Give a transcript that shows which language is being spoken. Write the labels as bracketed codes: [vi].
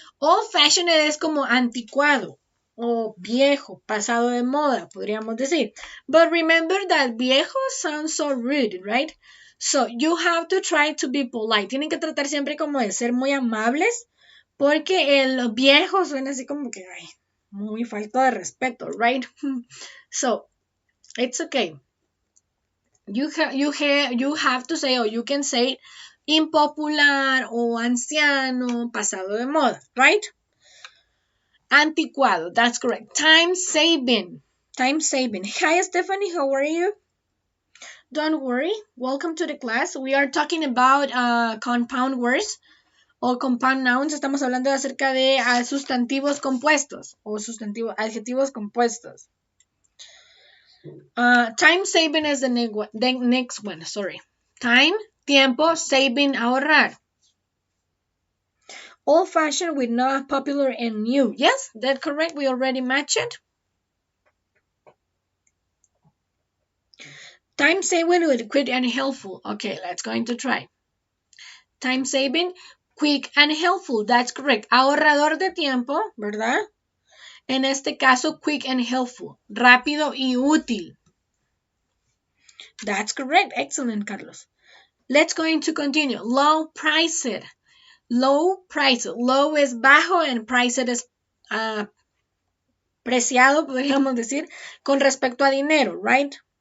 [es] Old fashioned es como anticuado o viejo, pasado de moda, podríamos decir. [en] But remember that viejo sounds so rude, right? So you have to try to be polite. Tienen que tratar siempre como de ser muy amables porque el viejo suena así como que, ay, muy falta de respeto, right? So it's okay. You have to say, or you can say impopular [es] o anciano, pasado de moda, [en] right? Anticuado, that's correct. Time saving. Time saving. Hi Stephanie, how are you? Don't worry. Welcome to the class. We are talking about compound words o compound nouns. [es] Estamos hablando acerca de sustantivos compuestos o adjetivos compuestos. [en] Time saving is the next one. Sorry. Time, tiempo, saving, ahorrar. Old fashioned with not popular and new. Yes, that's correct. We already matched it. Time saving with quick and helpful. Okay, let's going to try. Time saving, quick and helpful. That's correct. [es] Ahorrador de tiempo, ¿verdad? En este caso, [en] quick and helpful. [es] Rápido y útil. [en] That's correct. Excellent, [es] Carlos. [en] Let's going to continue. Low priced. Low priced. [es] Low es bajo and priced es preciado, podríamos decir, con respecto a dinero, right?